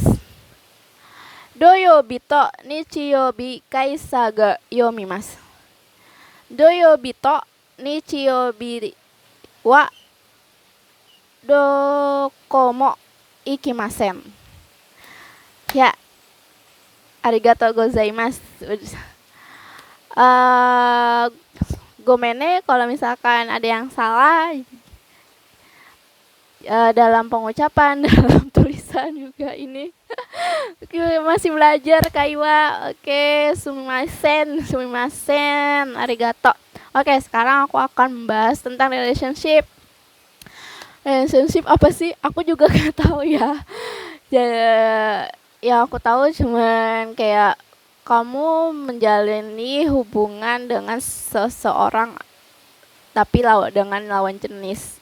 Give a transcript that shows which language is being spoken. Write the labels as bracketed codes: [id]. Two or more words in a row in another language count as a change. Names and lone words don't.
[ja] 土曜日と日曜日会社が読みます。土曜日と日曜日はどこも行きません。Ya, ありがとうございます. [id] Gomene kalau misalkan ada yang salah dalam pengucapan, dalam tulisan juga ini. Masih belajar kaiwa. Oke, [ja] すみません、ありがとう. [id] Oke, sekarang aku akan membahas tentang relationship. Relationship apa sih? Aku juga gak tahu ya. Yang aku tahu cuman kayak kamu menjalani hubungan dengan seseorang tapi dengan lawan jenis.